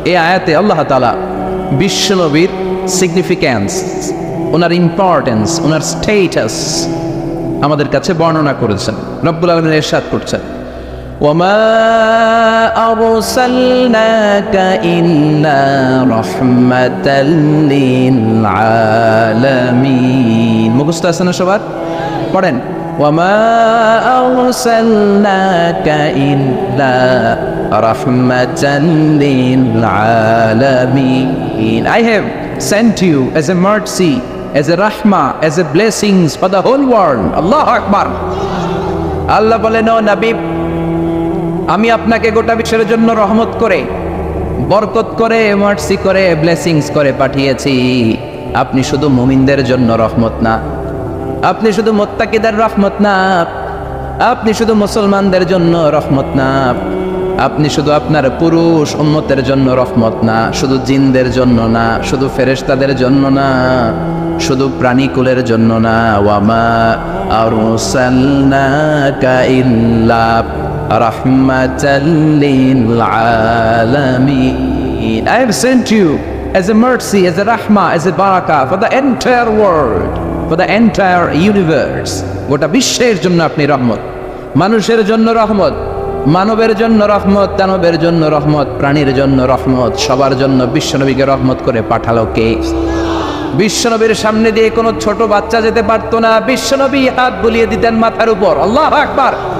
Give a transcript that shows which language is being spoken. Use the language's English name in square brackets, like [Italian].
[Bangla] এই আয়াতে আল্লাহ তাআলা বিশ্বনবীর সিগনিফিক্যান্স, ওনার ইম্পর্টেন্স, ওনার স্টেটাস আমাদের কাছে বর্ণনা করেছেন। [Arabic] রব্বুল আলামিন [Bangla] ইরশাদ করছেন, [Arabic] ওয়ামা আরসালনাকা ইল্লা রাহমাতাল লিল আলামিন। [Bangla] মুখস্থ আছে না সবার? পড়েন, [Arabic] وما أرسلناك إلا رحمة للعالمين. [English] I have sent you as a mercy, as a rahmah, as a blessings for the whole world. [Arabic] Allahu Akbar. [Bangla] আল্লাহ বলেন, ও নবী, আমি আপনাকে গোটা বিশ্বের জন্য রহমত করে, বরকত করে, মার্সি করে, ব্লেসিংস করে পাঠিয়েছি। আপনি শুধু মুমিনদের জন্য রহমত না, আপনি শুধু মুত্তাকিদের রহমত না, আপনি শুধু মুসলমানদের জন্য রহমত না, আপনি শুধু আপনার পুরুষ উম্মতের জন্য রহমত না, শুধু জিনদের জন্য না, শুধু ফেরেশতাদের জন্য না, শুধু প্রাণীকুলের জন্য না। [Arabic] ওয়ামা আরসালনাকা ইল্লা রাহমাতাল লিল আলামিন। [English] I have sent you as a mercy, as a rahmah, as a barakah for the entire world, for the entire universe. [Bangla] গোটা বিশ্বের জন্য আপনি রহমত, মানুষের জন্য রহমত, মানবের জন্য রহমত, দানবের জন্য রহমত, প্রাণীর জন্য রহমত, সবার জন্য বিশ্বনবীকে রহমত করে পাঠালো কে? বিশ্বনবীর সামনে দিয়ে কোনো ছোট বাচ্চা যেতে পারতো না, বিশ্বনবী হাত বুলিয়ে দিতেন মাথার উপর। আল্লাহু আকবার।